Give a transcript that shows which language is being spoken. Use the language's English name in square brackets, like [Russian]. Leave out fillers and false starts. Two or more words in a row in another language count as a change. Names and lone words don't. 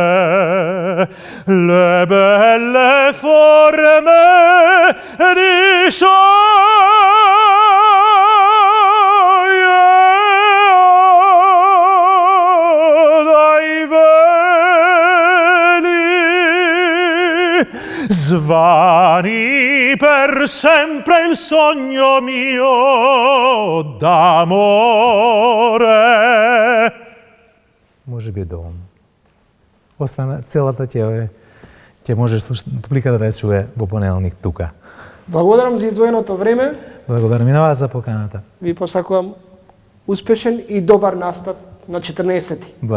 [Italian] le belle forme di svani per sempre il sogno mio d'amore. [Macedonian] Може би е доволно. Остана целата ќе можеш публиката да ја чуе во понеделник тука. Благодарам за издвоеното време. Благодарам и на вас за поканата. Ви посакувам успешен и добар настап на 14.